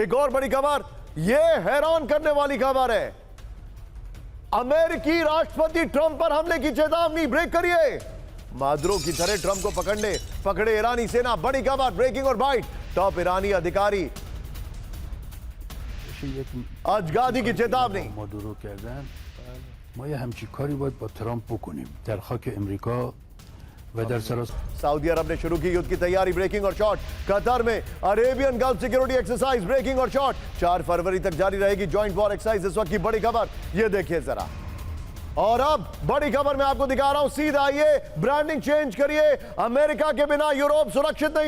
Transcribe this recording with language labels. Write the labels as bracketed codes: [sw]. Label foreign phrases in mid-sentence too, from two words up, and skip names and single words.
[hi] एक और बड़ी खबर, यह हैरान करने वाली खबर है। अमेरिकी राष्ट्रपति ट्रंप पर हमले की चेतावनी। ब्रेक करिए, मादुरो की तरह ट्रंप को पकड़े ईरानी सेना। बड़ी खबर, ब्रेकिंग और बाइट, टॉप ईरानी अधिकारी अजगादी की चेतावनी। [fa] مادورو کردن ما یه همچین کاری باید با ترامپ بکنیم در خاک امریکا و در سراسر [hi] सऊदी अरब ने शुरू की युद्ध की तैयारी। ब्रेकिंग और शॉट, कतर में [en] Arabian Gulf Security Exercise. [hi] ब्रेकिंग और शॉट, 4 फरवरी तक जारी रहेगी [en] joint war exercise. [hi] इस वक्त की बड़ी खबर, यह देखिए जरा। और अब बड़ी खबर मैं आपको दिखा रहा हूं, सीधा आइए, [en] branding change [hi] करिए। अमेरिका के बिना यूरोप सुरक्षित नहीं।